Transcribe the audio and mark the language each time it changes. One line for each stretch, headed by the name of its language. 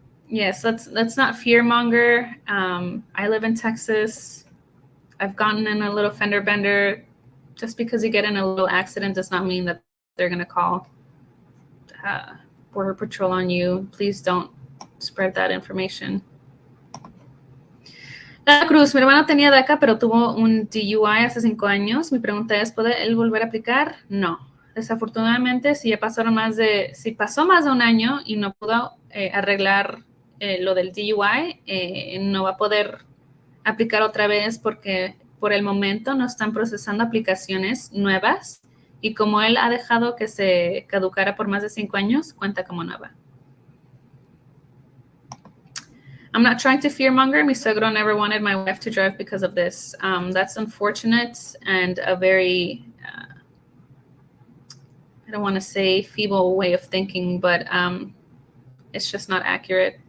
English: Yes, let's not fear-monger. I live in Texas. I've gotten in a little fender bender. Just because you get in a little accident does not mean that they're going to call Border Patrol on you. Please don't spread that information.
Spanish: La Cruz, mi hermano tenía DACA, pero tuvo un DUI hace 5 años. Mi pregunta es, ¿puede él volver a aplicar? No. Desafortunadamente, si pasó más de un año y no pudo arreglar lo del DUI, no va a poder aplicar otra vez porque por el momento no están procesando aplicaciones nuevas y como él ha dejado que se caducara por más de 5 años, cuenta como nueva.
English: I'm not trying to fearmonger.
Spanish: Mi suegro
English: never wanted my wife to drive because of this. That's unfortunate and a very, I don't want to say feeble way of thinking, but it's just not accurate.